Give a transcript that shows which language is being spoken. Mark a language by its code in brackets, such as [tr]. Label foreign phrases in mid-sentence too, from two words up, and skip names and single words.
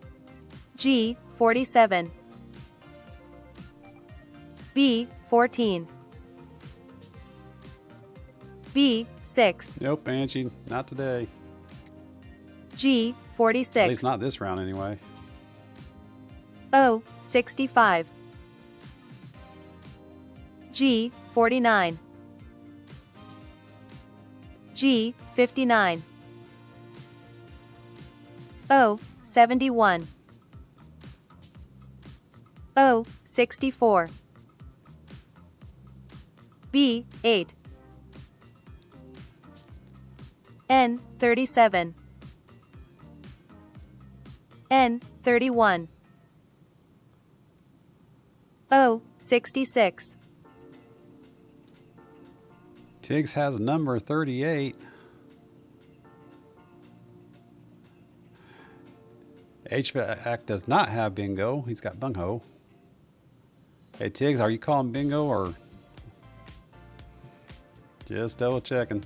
[en] G47. B14. B6. Nope, Angie, not today. G46. At least not this round anyway. O65. G49. G59. O71. O64. B8. N37. N31. O66. Tiggs has number 38. HVAC does not have bingo. He's got bungo. Hey Tiggs, are you calling bingo or just double checking?